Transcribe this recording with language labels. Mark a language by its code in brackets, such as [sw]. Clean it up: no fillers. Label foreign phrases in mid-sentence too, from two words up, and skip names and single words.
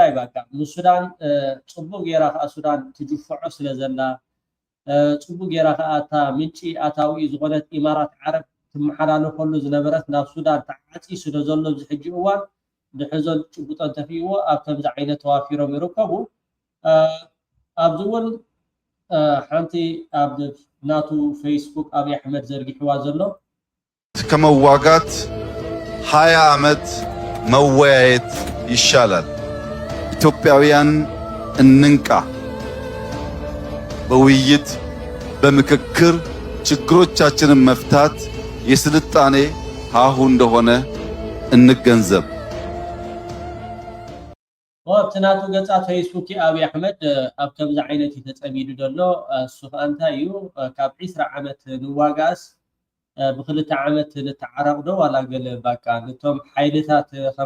[ti] ይባካ ንሱዳን ጽቡቅ ጌራ ሱዳን ትጅፍዖ ስለዘላ ጽቡቅ ጌራ አታ ምንጪ አታዊ ዝኮነት ኢማራት ዓረብ ትመሓላለፈሉ ዝነበረት ናብ ሱዳን ተዓፂ ስለ ዘሎ ዝሕጂ እዋን ድሕዞን ጭቡጦን ተፊእዎ ኣብ ከምዚ ዓይነት ተዋፊሮም ይርከቡ ኣብዚ እውን ሓንቲ ኣብ ናቱ ፌስቡክ ኣብይ ኣሕመድ ዘርጊሕዋ ዘሎ [am] ከመዋጋት 20 ዓመት መወያየት ይሻላል። ኢትዮጵያውያን እንንቃ። በውይይት በምክክር ችግሮቻችንን መፍታት የስልጣኔ ሀሁ እንደሆነ እንገንዘብ። [ti] ወብትናቱ ገጻት ፌስቡክ ኣብይ ኣሕመድ ኣብ ከምዚ ዓይነት ተጸሚዱ ዘሎ እሱ እንታይ እዩ ካብ 20 ዓመት ንዋጋስ ብክልተ ዓመት ንተዓረቅዶ ዋላ ገለ ባካ ነቶም ሓይልታት ከም